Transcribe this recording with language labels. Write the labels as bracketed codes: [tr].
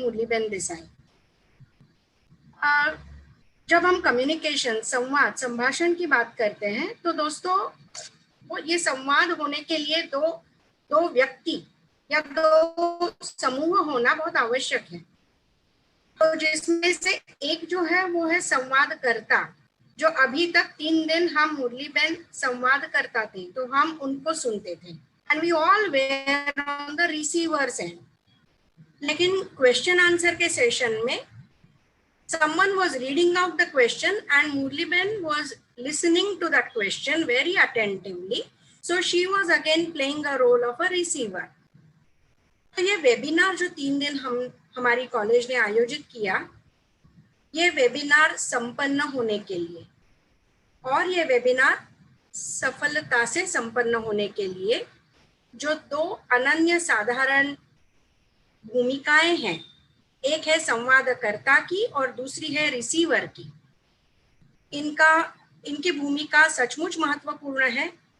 [hi] मुरलीबेन देसाई। जब हम कम्युनिकेशन, संवाद, संभाषण की बात करते हैं तो दोस्तों वो ये संवाद होने के लिए दो व्यक्ति या 2 समूह होना बहुत आवश्यक है। तो जिसमें से एक जो है वो है संवादकर्ता, जो अभी तक 3 दिन हम मुरलीबेन संवाद करता थे तो हम उनको सुनते थे, [en] And we all were on the receivers end. [hi] लेकिन क्वेश्चन आंसर के सेशन में [en] someone was reading out the question and Murliben was listening to that question very attentively, so she was again playing a role of a receiver। [hi] तो ये webinar जो 3 दिन हमारी college ने आयोजित किया, ये वेबिनार संपन्न होने के लिए और ये वेबिनार सफलता से संपन्न होने के लिए जो 2 अनन्य साधारण भूमिकाएं हैं, एक है संवादकर्ता की और दूसरी है रिसीवर की, इनकी भूमिका सचमुच महत्वपूर्ण है।